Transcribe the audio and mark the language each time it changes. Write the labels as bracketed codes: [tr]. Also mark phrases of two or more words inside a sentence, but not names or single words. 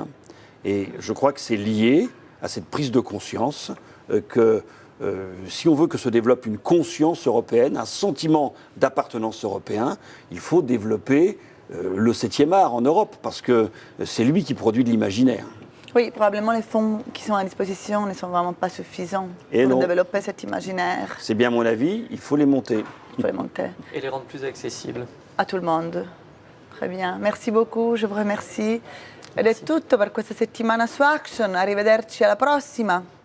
[fr] Et je crois que c'est lié à cette prise de conscience que si on veut que se développe une conscience européenne, un sentiment d'appartenance européen, il faut développer le 7e art en Europe, parce que c'est lui qui produit de l'imaginaire. Oui, probablement les fonds qui sont à disposition ne sont vraiment pas suffisants Et pour non. développer cet imaginaire. C'est bien mon avis, il faut les monter. Il faut les monter. Et les rendre plus accessibles. A tout le monde. Très bien. Merci beaucoup, je vous remercie. [it] Ed è tutto per questa settimana su Action. Arrivederci alla prossima.